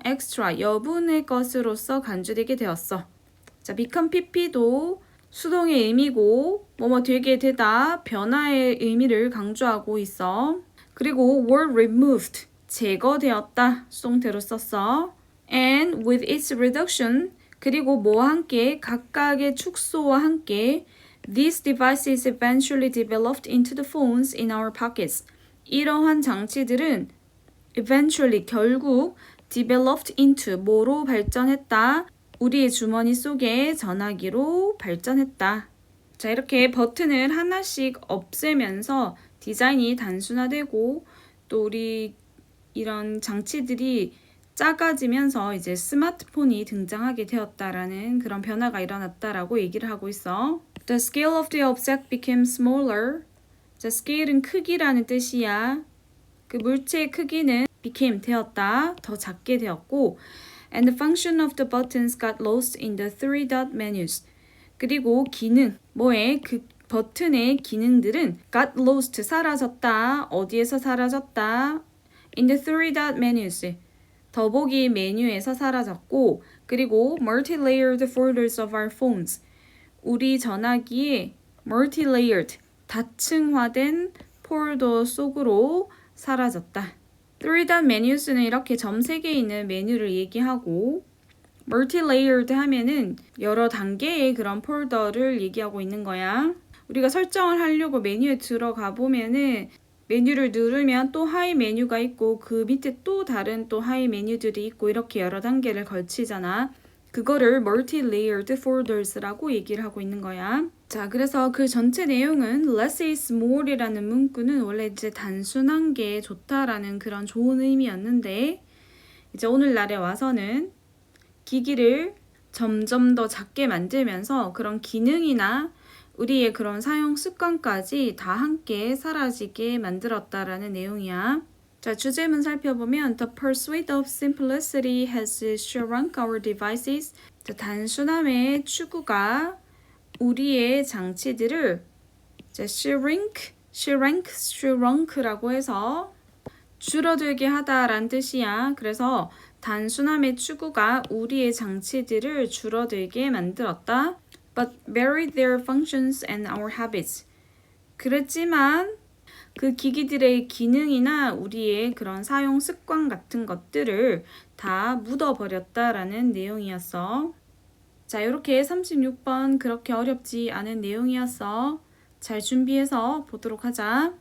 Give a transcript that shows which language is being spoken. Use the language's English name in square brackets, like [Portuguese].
[Korean] extra, 여분의 것으로서 간주되게 되었어. 자, become pp도 수동의 의미고 뭐뭐 되게 되다, 변화의 의미를 강조하고 있어. 그리고 [English] were removed, [Korean] 제거되었다, 수동태로 썼어. [English] and with its reduction, [Korean] 그리고 뭐와 함께, 각각의 축소와 함께 [English] these devices eventually developed into the phones in our pockets. [Korean] 이러한 장치들은 eventually, 결국 developed into, 뭐로 발전했다? 우리의 주머니 속에 전화기로 발전했다. 자, 이렇게 버튼을 하나씩 없애면서 디자인이 단순화되고 또 우리 이런 장치들이 작아지면서 이제 스마트폰이 등장하게 되었다라는 그런 변화가 일어났다라고 얘기를 하고 있어. [English] The scale of the object became smaller. [Korean] 자, scale은 크기라는 뜻이야. 그 물체의 크기는 [English] became [Korean] 되었다, 더 작게 되었고 [English] and the function of the buttons got lost in the three dot menus. [Korean] 그리고 기능, 뭐에 그 버튼의 기능들은 got lost, 사라졌다. 어디에서 사라졌다? [English] in the three dot menus. [Korean] 더보기 메뉴에서 사라졌고 그리고 [English] multi-layered folders of our phones. [Korean] 우리 전화기에 multi-layered, 다층화된 폴더 속으로 사라졌다. 3dot menus는 이렇게 점 3개 있는 메뉴를 얘기하고 multi-layered 하면은 여러 단계의 그런 폴더를 얘기하고 있는 거야. 우리가 설정을 하려고 메뉴에 들어가 보면은 메뉴를 누르면 또 하위 메뉴가 있고 그 밑에 또 다른 또 하위 메뉴들이 있고 이렇게 여러 단계를 걸치잖아. 그거를 multi-layered folders라고 얘기를 하고 있는 거야. 자, 그래서 그 전체 내용은 [English] less is more [Korean] 이라는 문구는 원래 이제 단순한 게 좋다라는 그런 좋은 의미였는데 이제 오늘날에 와서는 기기를 점점 더 작게 만들면서 그런 기능이나 우리의 그런 사용 습관까지 다 함께 사라지게 만들었다라는 내용이야. 자, 주제문 살펴보면 [English] The pursuit of simplicity has shrunk our devices. [Korean] 자, 단순함의 추구가 우리의 장치들을 자, shrink라고 해서 줄어들게 하다라는 뜻이야. 그래서 단순함의 추구가 우리의 장치들을 줄어들게 만들었다. [English] But buried their functions and our habits. [Korean] 그랬지만 그 기기들의 기능이나 우리의 그런 사용 습관 같은 것들을 다 묻어버렸다라는 내용이었어. 자, 이렇게 36번 그렇게 어렵지 않은 내용이었어. 잘 준비해서 보도록 하자.